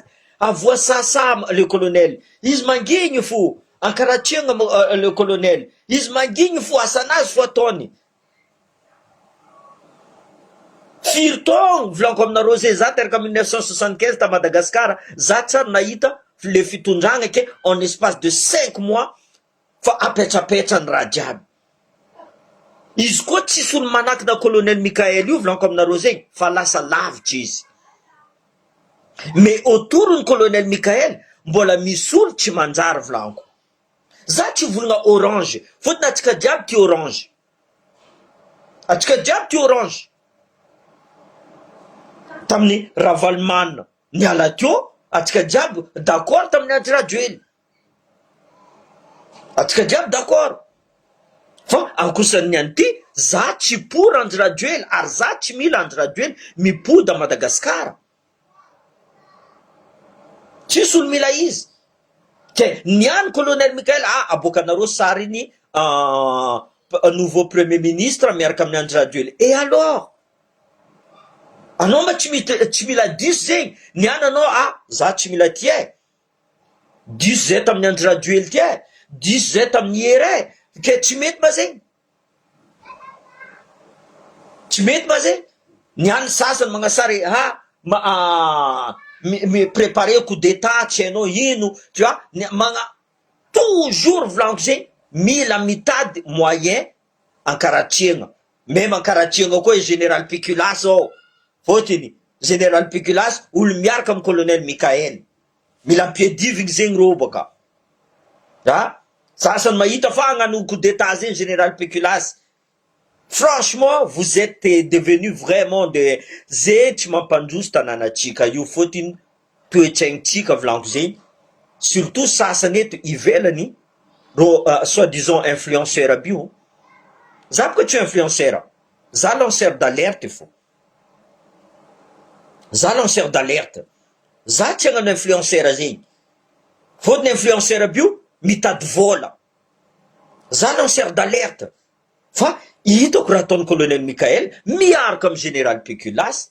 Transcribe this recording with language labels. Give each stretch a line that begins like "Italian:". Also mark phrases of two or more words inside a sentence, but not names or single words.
Malagasy: Avoasasa le colonel. Izy mangigny fo. Ankaratriagna le colonel. Izy mangigny fo, asanazy fo ataony. Firtong volaniko aminareo zay, za teraka 1975 ta Madagasikara, za tsary nahita le fitondragna ke
French: en espace de 5 mois
Malagasy: fa apetrapetra ny raha jiaby. Izy koa tsisy olo manakina colonel Mikael io volanko aminareo zegny fa lasa lavitra izy.
French: Mais autour
Malagasy: ny colonel Mikael mbola misy olo tsy manjary volanko. Za tsy volagna orange fotony atsika jiaby ty orange. Atsika jiaby ty orange. Tamin'ny Ravalomanina niala teo atsika jiaby d'accord tamin'ny Andry Rajoelina. Atsika jiaby d'accord. Fa ankoasan'ny an'ity za tsy pour Andry Rajoelina ary za tsy mila Andry Rajoelina mipody a Madagasikara. Tsisy olo mila izy. Ke niany colonel Mikael aboakanareo sary iny
French: nouveau premier ministre
Malagasy: miaraka amin'ny Andry Rajoelina.
French: Et alors?
Malagasy: Anao mba tsy mila diso zegny. Niany anao za tsy mila ty e. Diso zay tamin'ny Andry Rajoelina ty e. Diso zay tamin'ny Here. Ke tsy mety ma zegny. Tsy mety ma zegny. Niany sasany magnasary
French: préparer coup d'état
Malagasy: tsy hainao ino,
French: tu vois, toujours
Malagasy: volanko zegny mila mitady moyen ankaratriagna. Même ankaratriagna koa général Péculas ao. Fotony général Péculas olo miaraka amin'ny colonel Mikael. Mila ampiadivigny zegny rô baka. Sasany mahita fa hagnano
French: coup d'état
Malagasy: zegny général Péculas.
French: Franchement, vous êtes devenu vraiment de
Malagasy: zay tsy mampandroso tanànatsika io fotony toetraignitsika volanko zegny. Surtout sasany eto ivelany ro
French: soi-disant influenceur
Malagasy: aby io.
French: Za pourquoi tu es influenceur? Za lanceur d'alerte fo. Za lanceur d'alerte.
Malagasy: Za tsy hagnano influenceur zegny. Fotony influenceur aby io mitady vola.
French: Za lanceur d'alerte.
Malagasy: Fa hitako raha ataon'ny colonel Mikael miaraka amin'ny général Péculas.